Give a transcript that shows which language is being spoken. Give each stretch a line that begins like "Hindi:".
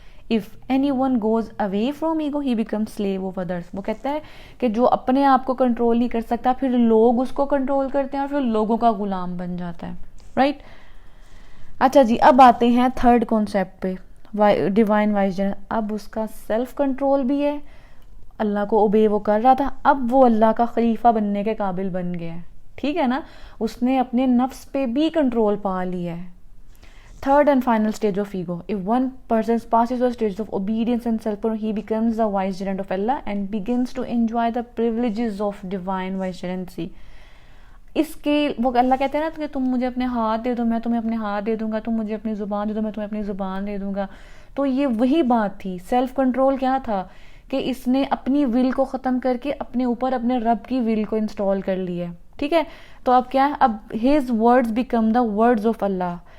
English: If anyone goes away from ego, he becomes slave of others.
Urdu: وہ کہتا ہے کہ جو اپنے آپ کو کنٹرول نہیں کر سکتا پھر لوگ اس کو کنٹرول کرتے ہیں اور پھر لوگوں کا غلام بن جاتا ہے. رائٹ؟ اچھا جی، اب آتے ہیں تھرڈ کانسیپٹ پہ، ڈیوائن وائسجر. اب اس کا سیلف کنٹرول بھی ہے، اللہ کو اوبے وہ کر رہا تھا، اب وہ اللہ کا خلیفہ بننے کے قابل بن گیا ہے. ٹھیک ہے نا؟ اس نے اپنے نفس پہ بھی کنٹرول پا لیا ہے.
English: Third and final stage of ego. If one person passes the stage of obedience and self-control, he becomes the vicegerent of Allah and begins to enjoy the privileges of divine vicegerency.
Urdu: اس کے وہ اللہ کہتے ہیں نا کہ تم مجھے اپنے ہاتھ دے دو میں تمہیں اپنے ہاتھ دے دوں گا، تم مجھے اپنی زبان دے دو میں تمہیں اپنی زبان دے دوں گا. تو یہ وہی بات تھی. سیلف کنٹرول کیا تھا کہ اس نے اپنی ول کو ختم کر کے اپنے اوپر اپنے رب کی ول کو انسٹال کر لی ہے. ٹھیک ہے؟ تو اب کیا ہے؟ اب
English: his words become the words of Allah.